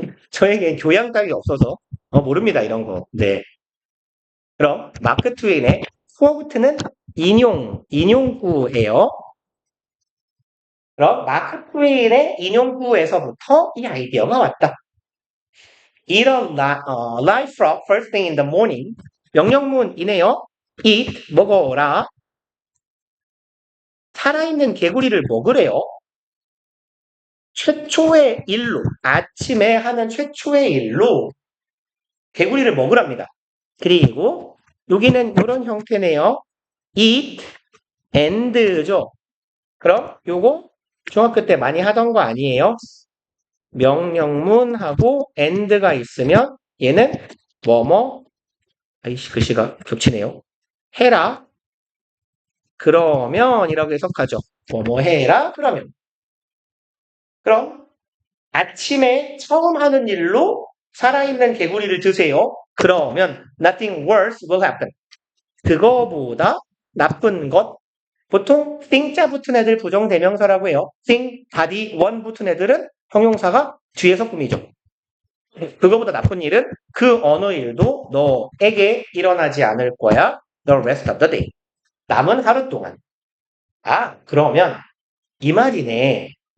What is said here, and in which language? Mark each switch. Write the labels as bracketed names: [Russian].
[Korean] 저에겐 교양 따위 없어서 모릅니다. 이런 거. 네. 그럼 마크 트웨인의 quote는 인용구예요. 그럼 마크 트웨인의 인용구에서부터 이 아이디어가 왔다. [English] Eat a live frog first thing in the morning. [Korean] 명령문이네요. eat, 먹어라. 살아있는 개구리를 먹으래요. 최초의 일로, 아침에 하는 최초의 일로 개구리를 먹으랍니다. 그리고 여기는 이런 형태네요. [English] eat and [Korean] 죠. 그럼 요거 중학교 때 많이 하던 거 아니에요? 명령문하고 and가 있으면 얘는 뭐뭐 아이씨 글씨가 겹치네요. 해라 그러면 이라고 해석하죠. 뭐뭐 해라 그러면. 그럼 아침에 처음 하는 일로 살아있는 개구리를 드세요. 그러면 [English] nothing worse will happen. [Korean] 그거보다 나쁜 것. 보통 thing자 붙은 애들 부정대명사라고 해요. thing, body, one 붙은 애들은 형용사가 뒤에서 꾸미죠. 그거보다 나쁜 일은 그 어느 일도 너에게 일어나지 않을 거야. [English] The rest of the day. [Korean] 남은 하루 동안. 그러면 이 말이네.